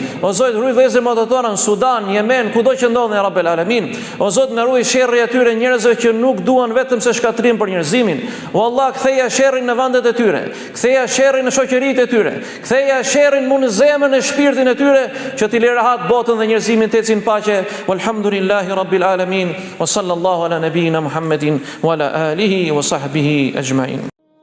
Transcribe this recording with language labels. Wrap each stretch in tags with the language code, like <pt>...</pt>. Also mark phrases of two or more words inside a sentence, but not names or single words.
<sq>O Zot, ruaj vëllezërit dhe motrat tona në Sudan, Yemen, kudo që ndodhen</sq> <ar>يا رب العالمين.</ar> <sq>O Zot, na ruaj sherrri atyre njerëzve që nuk duan vetëm se shkatrim për njerëzimin. O Allah, ktheja sherrin në vendet e tyre, ktheja sherrin në shoqëritë e tyre, ktheja sherrin në zemrën e shpirtin e tyre, që t'i lë rahat botën dhe njerëzimin të ecin paqe.</sq> <ar>والحمد لله رب العالمين وصلى الله على نبينا محمد وعلى آله وصحبه أجمعين.</ar>